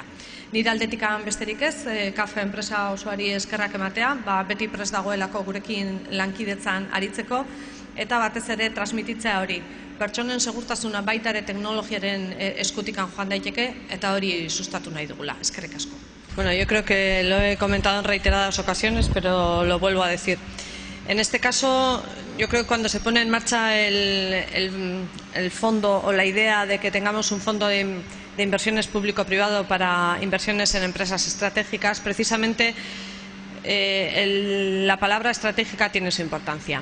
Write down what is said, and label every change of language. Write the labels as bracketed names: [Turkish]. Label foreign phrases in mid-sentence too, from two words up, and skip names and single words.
[Basque] Nire aldetikan besterik ez, CAF enpresa osoari eskerrak ematea, beti prest dagoelako gurekin lankidetzan aritzeko, eta batez ere transmititzea hori. Pertsonen segurtasuna baita ere teknologiaren eskutikan joan daiteke eta hori sustatu nahi dugula. Eskerrik asko. [Spanish] Bueno, yo creo que lo he comentado en reiteradas ocasiones, pero lo vuelvo a decir. En este caso, yo creo que cuando se pone en marcha el fondo o la idea de que tengamos un fondo de inversiones público-privado para inversiones en empresas estratégicas, precisamente la palabra estratégica tiene su importancia.